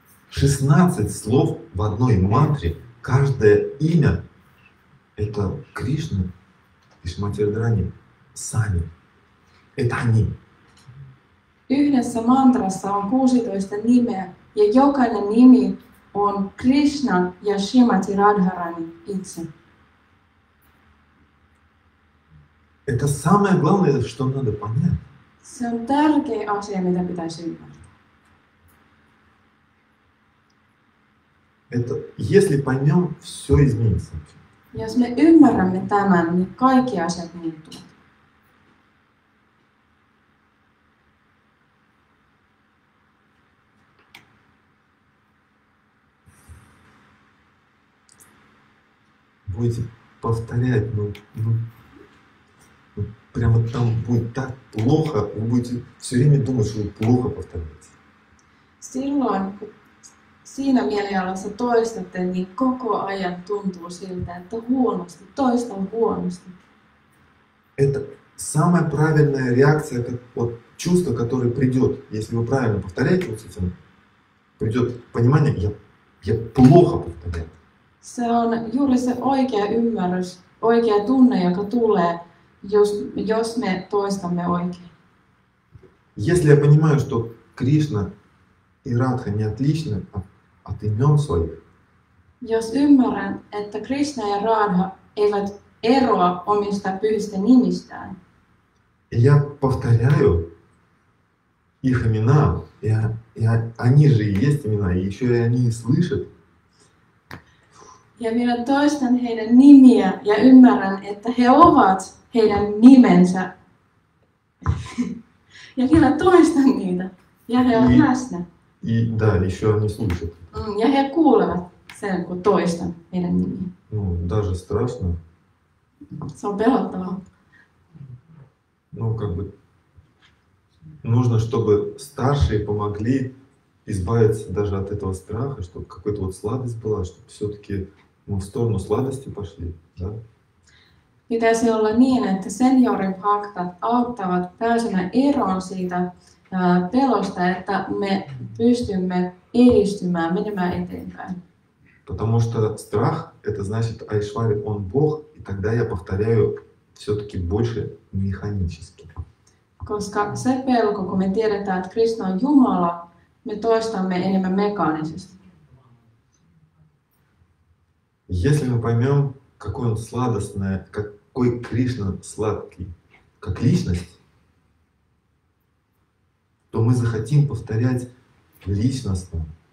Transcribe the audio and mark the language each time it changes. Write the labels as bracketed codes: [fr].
[ru] 16 слов в одной мантре, каждое имя это Кришна и Шримати Радхарани сами. Это они. [fi] Yhdessä mantrassa on 16 nimeä ja jokainen nimi on Krishna ja Shrimati Radharani itse. [ru] Это самое главное, что надо понять. [fi] Se on tärkeä asia, mitä pitäisi ymmärtää. [ru] Это, если поймем, все изменится. [fi] Jos me ymmärrämme tämän, niin kaikki asiat muuttuvat. [ru] Будете повторять, прямо там будет так плохо, вы будете все время думать, что вы плохо повторяете. [fi] Silloin, kun siinä mielialassa toistatte, niin koko ajan tuntuu siltä, että toistan huonosti. [ru] Это самая правильная реакция, вот чувство, которое придет, если вы правильно повторяете вот с этим, придет понимание, я плохо повторяю. [fi] Se on juuri se oikea ymmärrys, oikea tunne, joka tulee, jos me toistamme oikein. [ru] Если я понимаю, что Кришна и Радха не отличны от имен своих, [fi] Jos ymmärrän, että Krishna ja Radha eivät eroa omista pyhistä nimistään, [ru] и я повторяю их имена, и они же и есть имена, и еще и они слышат, [fi] ja minä toistan heidän nimiä ja ymmärrän, että he ovat heidän nimensä. Ja vielä toistan niitä. Ja he ovat läsnä. [ru] и да, еще они слышат. [fi] Ja he kuulevat sen, kun toistan heidän nimiä. [ru] Ну, даже страшно. [fi] Se on pelottavaa. [ru] Ну, как бы, нужно, чтобы старшие помогли избавиться даже от этого страха, чтобы какая-то вот сладость была, чтобы все-таки мы в сторону сладости пошли, да? [fi] Pitäisi olla niin, että seniorin-bhaktat auttavat pääsemään eroon siitä pelosta, että me pystymme edistymään, menemään eteenpäin. [ru] Потому что страх — это значит Айшвари, он Бог, и тогда я повторяю все-таки больше механически. [fi] Koska se pelko, kun me tiedetään, että Krishna on Jumala, me toistamme enemmän mekaanisesti. [ru] Если мы поймем, какой он сладостный, какой Кришна сладкий, как личность, то мы захотим повторять личностно.